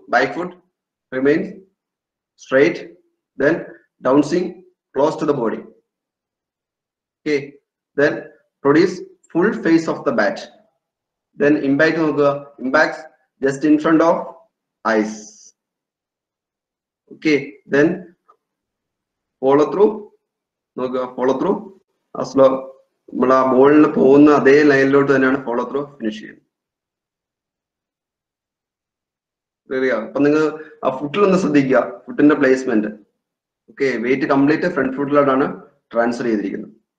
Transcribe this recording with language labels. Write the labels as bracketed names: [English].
[English] Back foot remains straight. Then downswing close to the body. Okay, then produce full face of the bat. Then impact നോക്കുക, impact just in front of eyes. Okay, then follow through. [Malayalam] നോക്കുക, [English] follow through as low [Malayalam] നമ്മൾ ആ ബോളിൽ പോകുന്ന അതേ ലൈനിലോട്ട് തന്നെയാണ് follow through finish ചെയ്യുന്നത്. അപ്പൊ നിങ്ങൾ ആ ഫുട്ടിലൊന്ന് ശ്രദ്ധിക്കുക, ഫുട്ടിന്റെ placement. Okay, wait complete front ഫുട്ടിലോട്ടാണ് transfer ചെയ്തിരിക്കുന്നത്.